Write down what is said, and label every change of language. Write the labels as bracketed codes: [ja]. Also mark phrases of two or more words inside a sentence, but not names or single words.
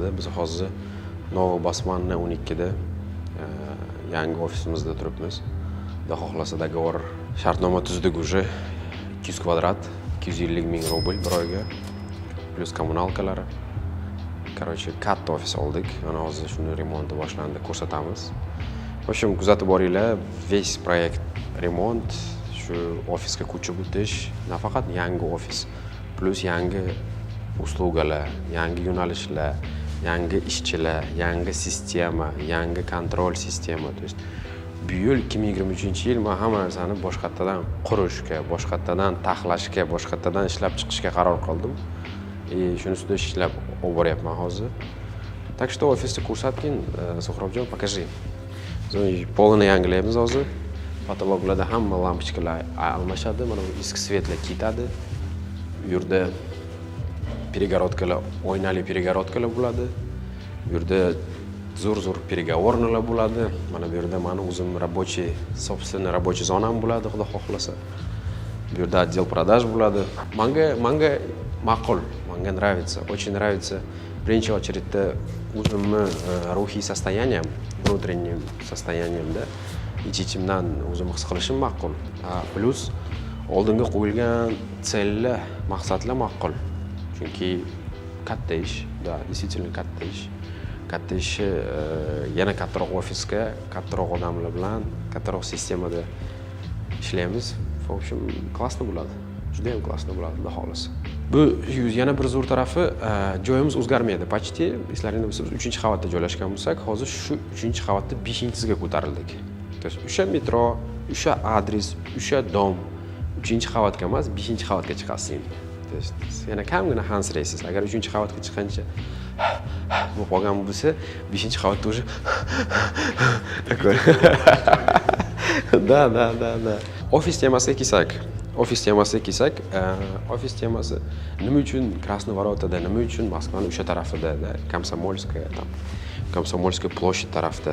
[uz] Biz hozir Novobosmanna 12 da yangi ofisimizda turibmiz. Xudo xohlasa dogovor shartnoma tuzdik уже 200 kvadrat, 250 ming rubl bir oyga plus kommunalkalari. Короче, katta ofis oldik. Mana hozir shuni remonti boshlandi, ko'rsatamiz. [ru] В общем, [uz] kuzatib boringlar, весь proyekt remont. Shu ofisga ko'chib o'tish, nafaqat yangi ofis, plus yangi uslugalar, yangi yo'nalishlar, yangi ishchilar, yangi sistema, yangi kontrol sistema. [ru] То есть [uz] bu yil 2023-yil men hamma narsani boshqatdan qurishga, boshqatdan taxlashga, boshqatdan ishlab chiqishga qaror qildim. Shuni ustida ishlab olib boryapman hozir. [ru] Так что [uz] ofisni ko'rsatgin, Suhrobjon, покажи. Biz polni yangilaymiz hozir. Patologlarda hamma lampochkalar almashadi, mana bu eski svetlar ketadi. Bu yerda перегородкаlar, oynali перегородкаlar bo'ladi. Bu yerda zo'r переговорныlar bo'ladi. Mana bu yerda meni o'zim [ru] рабочий, собственный рабочий [uz] zonam bo'ladi, xudo xohlasa. Bu yerda [ru] отдел продаж [uz] bo'ladi. Menga ma'qul, menga [ru] нравится, очень нравится. [uz] Birinchi очередda o'zimni ruhiy [ru] состоянием, внутренним состояниемda [uz] ichimdan o'zim his qilishim ma'qul. Plus oldinga qo'yilgan sellar, maqsadlar ma'qul. Chunki katta ish, [ru] да, действительно [uz] katta ish. Katta ish yana kattaroq ofisga, kattaroq odamlar bilan, kattaroq sistemada ishlaymiz. [ru] В общем, [uz] klassni bo'ladi. Juda ham klassni bo'ladi, xudo xohlasa. Bu yana bir zo'r tarafi, joyimiz o'zgarmaydi. Почти, eslaringda bo'lsa, biz 3-qavatda joylashgan bo'lsak, hozir shu 3-qavatda 5-siga ko'tarildik. [ru] То есть [uz] o'sha metro, o'sha adres, o'sha dom 3-qavatga emas, 5-qavatga chiqasiz endi. [ru] То есть [uz] yana kamgina hansiraysiz. Agar 3-qavatga chiqqancha bu qolgan bo'lsa, 5-qavatda [ru] уже такой [uz] Da. Ofis temasiga kelsak. Ofis temasi nima uchun Krasnovorotda, nima uchun Moskvaning o'sha tarafida, Komsomolskaya ploshad tarafda.